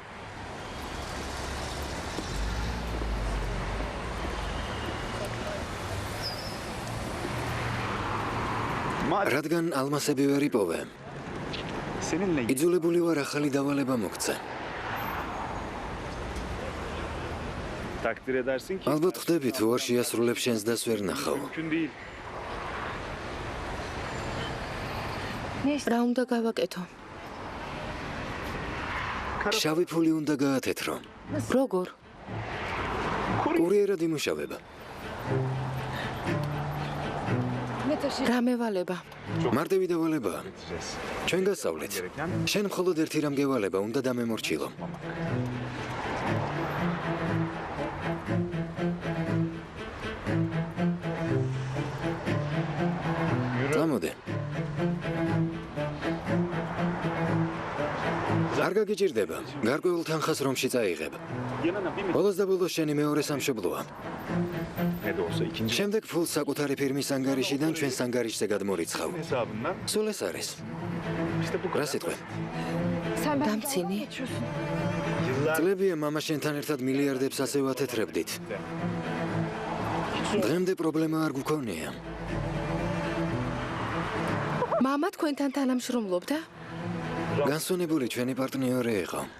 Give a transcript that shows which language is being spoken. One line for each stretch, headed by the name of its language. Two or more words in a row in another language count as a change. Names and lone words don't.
Georgian: რადგან ალმასები ვერ იპოვე,
Turkish: Seninle
Georgian: იძულებული ვარ ახალი დავალება მოგცე.
Turkish: takdir edersin ki
Georgian: ალბათ ხვდები თუ არ შეასრულებ შენს დას ვერ ნახავ.
Turkish: mümkün değil.
Georgian: რა უნდა გავაკეთო? შავი ფული უნდა გაათეთრო. როგორ? კურიერად იმუშავება. რა მევალება? მარტივი დავალებაა. ჩვენ გასავლით. შენ მხოლოდ ერთი რამ გევალება, უნდა დამემორჩილო. წამოდი. არ გაგიჭირდება. გარკვეულ თანხას რომში წაიღებ.
Turkish: Yanına bir
Georgian: ბოლოს და ბოლოს შენი მეორე სამშობლოა.
Turkish: ne de olsa ikinci
Georgian: შემდეგ ფულს საკუთარი ფირმის ანგარიშიდან ჩვენს ანგარიშზე გადმორიცხავ.
Turkish: hesabından
Georgian: სულ ეს არის.
Turkish: işte bu
Georgian: რა სიტყვე? დამცინი?
Turkish: yıllar
Georgian: წლებია მამა შენთან ერთად მილიარდებს ასე ვათეთრებდით. დღემდე პრობლემა არ გქონია. მამა თქვენთან თანამშრომლობდა? განსვენებული ჩვენი პარტნიორი იყო.